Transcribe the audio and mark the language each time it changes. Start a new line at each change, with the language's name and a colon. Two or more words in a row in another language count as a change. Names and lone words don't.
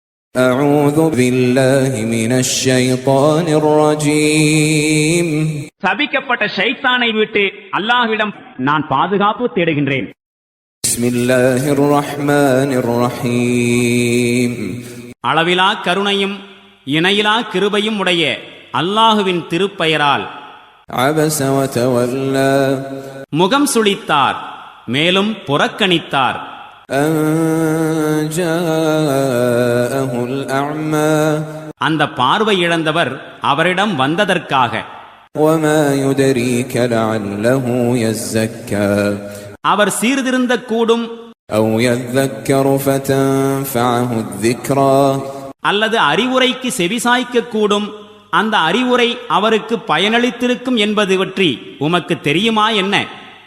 Arabic: أعوذ بالله من الشيطان الرجيم.
Tamil: சபிக்கப்பட்ட ஷைத்தானை விட்டு அல்லாஹ்விடம் நான் பாதுகாப்பு தேடுகின்றேன்.
Arabic: بسم الله الرحمن الرحيم.
Tamil: அளவிலா கருணையும் இணையிலா கிருபையும் உடைய அல்லாஹுவின் திருப்பெயரால்.
Arabic: عبس وتولى.
Tamil: முகம் சுளித்தார் மேலும் புறக்கணித்தார்.
Arabic: أن جاءه الأعمى.
Tamil: அந்த பார்வை இழந்தவர் அவரிடம் வந்ததற்காக.
Arabic: وما يدريك لعله يزكى.
Tamil: அவர் சீர்திருந்த கூடும்.
Arabic: أو يذكر فتنفعه الذكرى.
Tamil: அல்லது அறிவுரைக்கு செவிசாய்க்க கூடும். அந்த அறிவுரை அவருக்கு பயனளித்திருக்கும் என்பது பற்றி உமக்கு தெரியுமா என்ன?